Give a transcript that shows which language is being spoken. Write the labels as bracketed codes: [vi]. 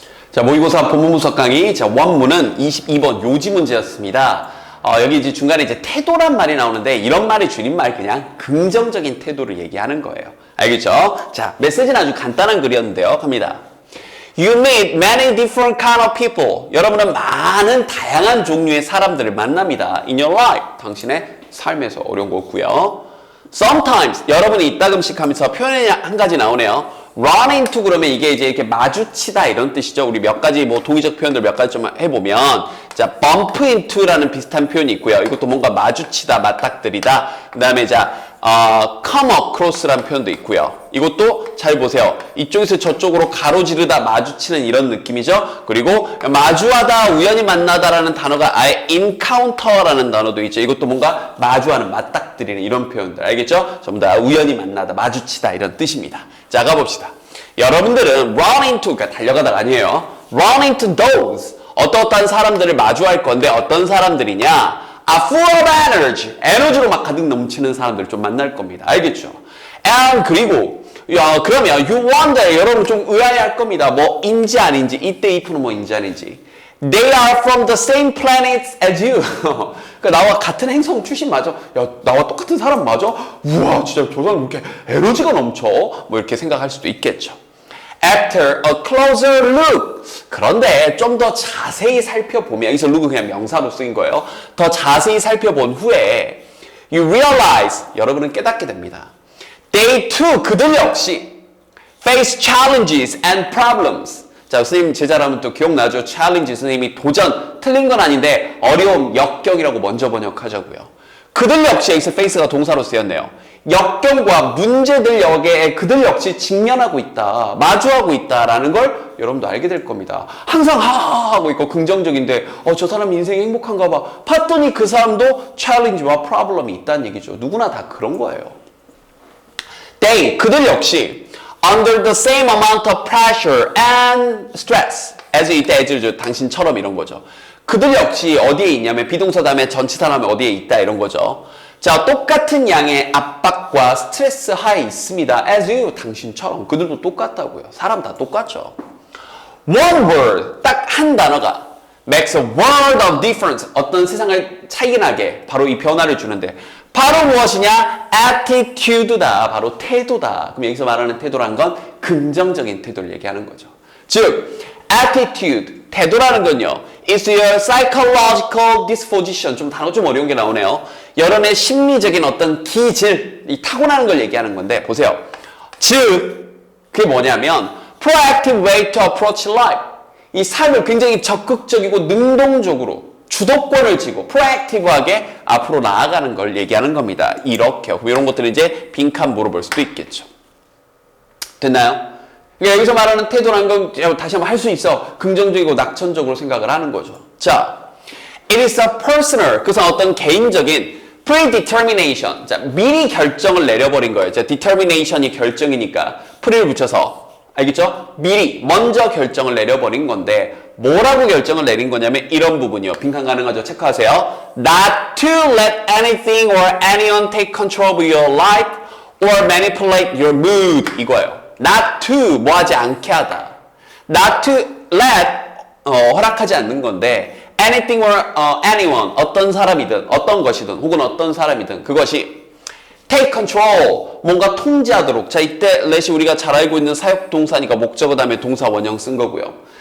[ko] 자, 모의고사 본문 분석 강의. 자, 원문은 22번 요지 문제였습니다. 여기 이제 중간에 이제 태도란 말이 나오는데 이런 말의 줄임말 그냥 긍정적인 태도를 얘기하는 거예요. 알겠죠? 자, 메시지는 아주 간단한 글이었는데요. 갑니다. [en] You meet many different kind of people. [ko] 여러분은 많은 다양한 종류의 사람들을 만납니다. [en] In your life. [ko] 당신의 삶에서 어려운 거고요. [en] Sometimes. [ko] 여러분이 이따금씩 하면서 표현이 한 가지 나오네요. Run into 그러면 이게 이제 이렇게 마주치다 이런 뜻이죠. 우리 몇 가지 뭐 동의적 표현들 몇 가지 좀 해보면 자, bump into라는 비슷한 표현이 있고요. 이것도 뭔가 마주치다, 맞닥뜨리다. 그 다음에 자, come across라는 표현도 있고요. 이것도 잘 보세요. 이쪽에서 저쪽으로 가로지르다, 마주치는 이런 느낌이죠. 그리고 마주하다, 우연히 만나다라는 단어가 아예 encounter라는 단어도 있죠. 이것도 뭔가 마주하는, 맞닥뜨리는 이런 표현들. 알겠죠? 전부 다 우연히 만나다, 마주치다 이런 뜻입니다. 자, 가봅시다. 여러분들은 run into, 그러니까 달려가다가 아니에요. [en] run into those. [ko] 어떠한 사람들을 마주할 건데 어떤 사람들이냐? [en] are full of energy. [ko] 에너지로 막 가득 넘치는 사람들을 좀 만날 겁니다. 알겠죠? [en] and [ko] 그리고 그러면 [en] you wonder. [ko] 여러분 좀 의아해할 겁니다. 뭐인지 아닌지. 이때 if는 뭐인지 아닌지. [en] They are from the same planets as you. [ko] 그러니까 나와 같은 행성 출신 맞아? 야, 나와 똑같은 사람 맞아? 우와, 진짜 저 사람 이렇게 에너지가 넘쳐? 뭐 이렇게 생각할 수도 있겠죠. [en] After a closer look. [ko] 그런데 좀 더 자세히 살펴보면, 여기서 look은 그냥 명사로 쓰인 거예요. 더 자세히 살펴본 후에 [en] you realize. [ko] 여러분은 깨닫게 됩니다. [en] They too, [ko] 그들 역시 [en] face challenges and problems. [ko] 자, 선생님 제자라면 또 기억나죠? 챌린지 선생님이 도전, 틀린 건 아닌데 어려움, 역경이라고 먼저 번역하자고요. 그들 역시 여기서 face가 동사로 쓰였네요. 역경과 문제들 역에 그들 역시 직면하고 있다, 마주하고 있다라는 걸 여러분도 알게 될 겁니다. 항상 하하하고 있고 긍정적인데 저 사람 인생이 행복한가 봐. 봤더니 그 사람도 챌린지와 프로블럼이 있다는 얘기죠. 누구나 다 그런 거예요. [en] They, [ko] 그들 역시 [en] under the same amount of pressure and stress as 이때 as [ko] 당신처럼 이런 거죠. 그들 역시 어디에 있냐면 비동사 다음에 전치사 다음에 어디에 있다 이런 거죠. 자, 똑같은 양의 압박과 스트레스 하에 있습니다. [en] as you, [ko] 당신처럼. 그들도 똑같다고요. 사람 다 똑같죠. [en] One word, [ko] 딱 한 단어가 [en] makes a world of difference. [ko] 어떤 세상을 차이나게 바로 이 변화를 주는데 바로 무엇이냐? attitude다. 바로 태도다. 그럼 여기서 말하는 태도란 건 긍정적인 태도를 얘기하는 거죠. 즉, attitude, 태도라는 건요. [en] is your psychological disposition. [ko] 좀 단어 좀 어려운 게 나오네요. 여러분의 심리적인 어떤 기질, 이 타고나는 걸 얘기하는 건데 보세요. 즉, 그게 뭐냐면 [en] proactive way to approach life. [ko] 이 삶을 굉장히 적극적이고 능동적으로 주도권을 쥐고 프로액티브하게 앞으로 나아가는 걸 얘기하는 겁니다. 이렇게요. 이런 것들은 이제 빈칸 물어볼 수도 있겠죠. 됐나요? 그러니까 여기서 말하는 태도라는 건 다시 한번 할 수 있어. 긍정적이고 낙천적으로 생각을 하는 거죠. [en] 자, it is a personal. [ko] 그래서 어떤 개인적인 [en] predetermination. [ko] 자, 미리 결정을 내려버린 거예요. 자, determination이 결정이니까 pre를 붙여서 알겠죠? 미리 먼저 결정을 내려버린 건데 뭐라고 결정을 내린 거냐면 이런 부분이요. 빈칸 가능하죠? 체크하세요. [en] Not to let anything or anyone take control of your life or manipulate your mood. [ko] 이거예요. Not to, 뭐 하지 않게 하다. [en] Not to let, [ko] 허락하지 않는 건데 [en] anything or anyone, [ko] 어떤 사람이든 어떤 것이든 혹은 어떤 사람이든 그것이 [en] take control, [ko] 뭔가 통제하도록. 자, 이때 let이 우리가 잘 알고 있는 사역동사니까 목적어 다음에 동사 원형 쓴 거고요.